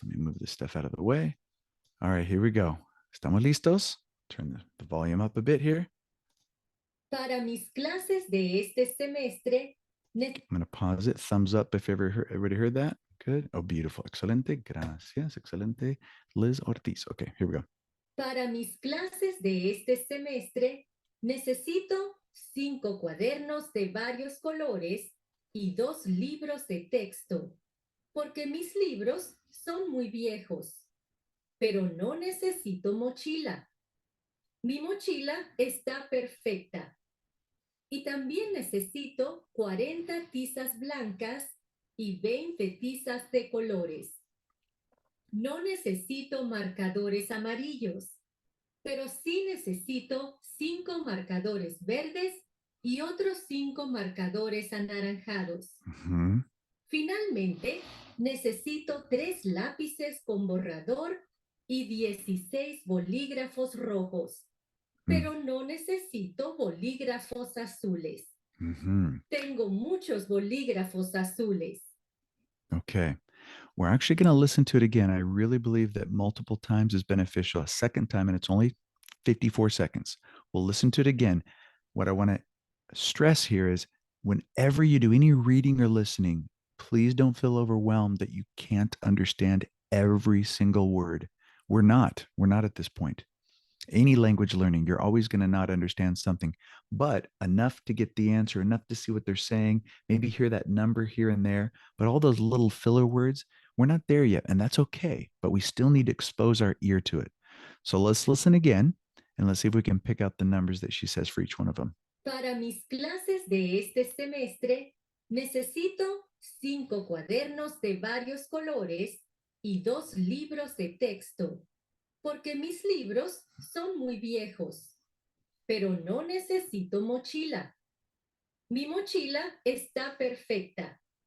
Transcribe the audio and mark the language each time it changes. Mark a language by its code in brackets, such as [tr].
[en] Let me move this stuff out of the way. All right, here we go. [es] ¿Estamos listos? [en] Turn the volume up a bit here. [es] Para mis clases de este semestre, Ne- [en] I'm going to pause it. Thumbs up if everybody heard that. Good. Oh, beautiful. Excelente. Gracias. Excelente. Liz Ortiz. Okay, here we go. [es] Para mis clases de este semestre, necesito 5 cuadernos de varios colores y 2 libros de texto, porque mis libros son muy viejos. Pero no necesito mochila. Mi mochila está perfecta. Y también necesito 40 tizas blancas y 20 tizas de colores. No necesito marcadores amarillos, pero sí necesito 5 marcadores verdes y otros 5 marcadores anaranjados. Mhm. Finalmente, necesito 3 lápices con borrador y 16 bolígrafos rojos, pero no necesito bolígrafos azules. Mhm. Tengo muchos bolígrafos azules. Okay. [en] We're actually going to listen to it again. I really believe that multiple times is beneficial. A second time, and it's only 54 seconds. We'll listen to it again. What I want to stress here is whenever you do any reading or listening, please don't feel overwhelmed that you can't understand every single word. We're not. We're not at this point. Any language learning, you're always going to not understand something, but enough to get the answer, enough to see what they're saying, maybe hear that number here and there. But all those little filler words, we're not there yet. And that's okay. But we still need to expose our ear to it. So let's listen again and let's see if we can pick out the numbers that she says for each one of them. [es] Para mis clases de este semestre, necesito 5 cuadernos de varios colores y 2 libros de texto, porque mis libros son muy viejos. Pero no necesito mochila. Mi mochila está perfecta.